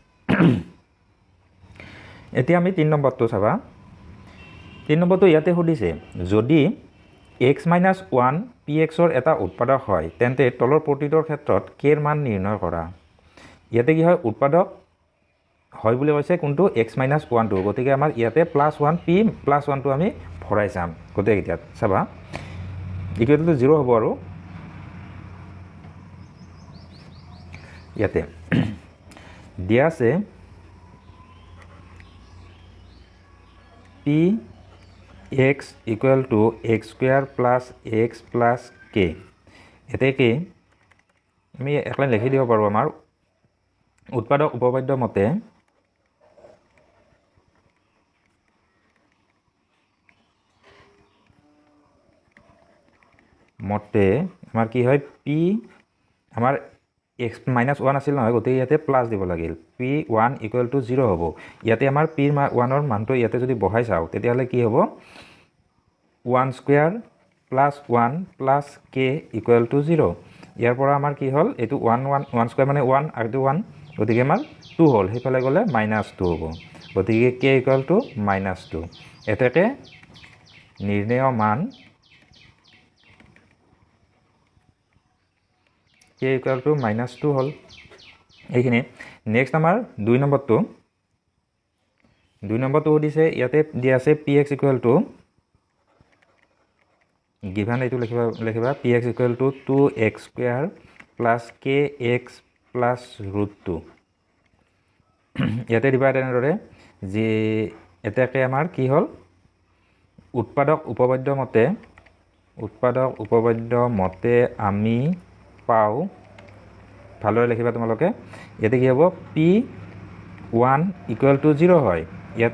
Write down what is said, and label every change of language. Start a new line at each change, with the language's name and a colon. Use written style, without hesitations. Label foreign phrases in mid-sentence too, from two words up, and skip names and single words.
Assamese: এতিয়া আমি 3 নম্বৰটো চাবা 3 নম্বৰটো ইয়াতে সুধিছে যদি x - 1 px ৰ এটা উৎপাদক হয় তেন্তে তলৰ প্ৰতিটোৰ ক্ষেত্ৰত k ৰ মান নিৰ্ণয় কৰা ইয়াতে কি হয় উৎপাদক হয় বুলি কৈছে কোনটো x - 1 টো গতিকে আমাৰ ইয়াতে +1 p +1 টো আমি ভৰাই চাম গতিকে এতিয়া চাবা
English: equal to
Assamese: 0 হ'ব আৰু ইয়াতে দিয়া আছে p x
English: equal to x square plus x plus k
Assamese: এতে কি আমি একলাই লিখি দিব পাৰো আমাৰ উৎপাদক উপপাদ্য মতে আমাৰ কি হয় p আমাৰ x - 1 আছিল নহয় গতিকে ইয়াতে প্লাস দিব লাগিল p1
English: equal to
Assamese: 0 হ'ব ইয়াতে আমাৰ p 1 ৰ মানটো ইয়াতে যদি বহাই চাও তেতিয়া হলে কি হ'ব
English: 1 square plus 1 plus k equal to 0
Assamese: ইয়াৰ পৰা আমাৰ কি হ'ল এটো 1 square মানে 1 আৰু 1 গতিকে আমাৰ 2 হ'ল হেফালে গলে -2 হ'ব গতিকে
English: k equal to -2
Assamese: এটাকে নিৰ্ণয় মান
English: k equal to -2
Assamese: হ'ল এইখিনি নেক্সট আমাৰ 2 নম্বৰটো দিছে ইয়াতে দিয়া আছে
English: px equal to given
Assamese: এইটো লিখিবা
English: px equal to 2x square plus kx plus √2
Assamese: ইয়াতে দিবা তেনেদৰে যে এটাকে আমাৰ কি হ'ল উৎপাদক উপপাদ্য মতে আমি পাওঁ ভালদৰে লিখিবা তোমালোকে ইয়াতে কি হ'ব P1 = 0 হয় ইয়াতে